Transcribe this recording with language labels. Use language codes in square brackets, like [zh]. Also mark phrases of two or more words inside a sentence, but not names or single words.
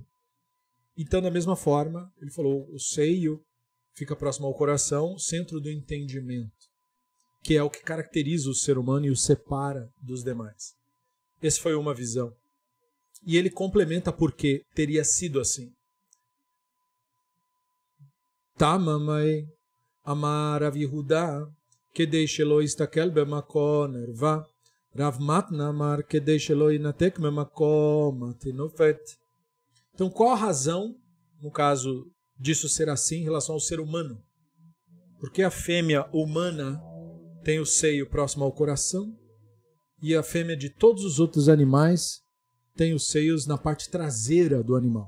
[pt] Então, da mesma forma, ele falou, o seio fica próximo ao coração, centro do entendimento, que é o que caracteriza o ser humano e o separa dos demais. Essa foi uma visão. E ele complementa porque teria sido assim. [he] טעמא מאי אמר רב יהודה כדי שלא יסתכל במקום ערוה רב מתנה אמר כדי שלא ינק ממקום הטינופת. [pt] Então qual a razão, no caso disso ser assim em relação ao ser humano? Porque a fêmea humana tem o seio próximo ao coração e a fêmea de todos os outros animais tem os seios na parte traseira do animal.